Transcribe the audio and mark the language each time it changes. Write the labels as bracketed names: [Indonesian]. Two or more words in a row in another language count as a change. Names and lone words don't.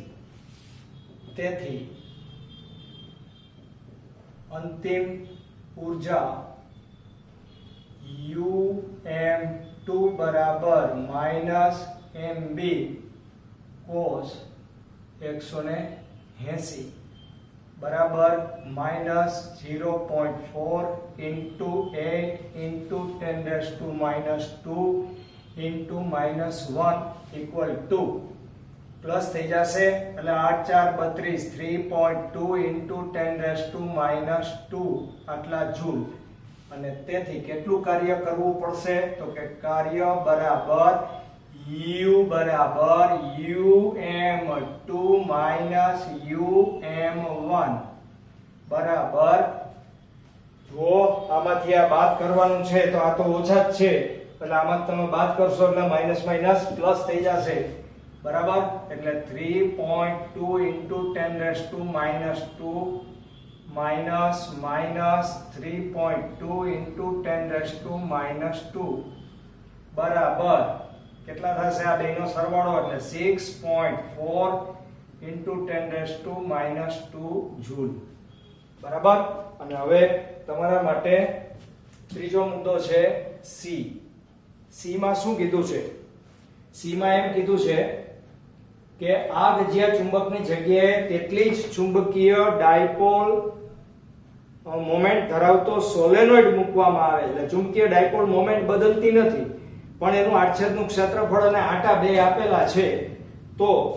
[Gujarati] તેથી અંતિમ ઊર્જા UM2 બરાબર માઇનસ MB cos 180 બરાબર માઇનસ [English] 0.4 into 8 into 10 raised to minus 2 into minus 1 equal to [Gujarati] પ્લસ થઈ જશે એટલે [English] 8 4 32 3.2 into 10 raised to minus 2 [Gujarati] આટલા જૂલ અને તેથી કેટલું કાર્ય કરવું પડશે તો કે કાર્ય બરાબર U બરાબર UM2 minus UM1 બરાબર જો આમાંથી આ બાદ કરવાનું છે તો આ તો ઓછા જ છે એટલે આમાં તમે બાદ કરશો એટલે માઈનસ માઈનસ પ્લસ થઈ જશે બરાબર એટલે 3.2 [English] into 10 raised to minus 2 [Gujarati] minus minus 3.2 into 10 raised to minus 2 બરાબર કેટલા થશે આ બેનો સરવાળો એટલે 6.4 [English] into 10 raised to minus 2 [Gujarati] જૂલ બરાબર અને હવે તમારા માટે ત્રીજો મુદ્દો છે સી માં શું કીધું છે સી માં એમ કીધું છે કે આ ગજિયા ચુંબકની જગ્યાએ તેટલી જ ચુંબકીય [English] dipole moment [Gujarati] ધરાવતો સોલેનોઇડ મૂકવામાં આવે એટલે ચુંબકીય [English] dipole moment [Gujarati] બદલતી નથી પણ એનું આડછેદનું ક્ષેત્રફળ અને આટા બે આપેલા છે તો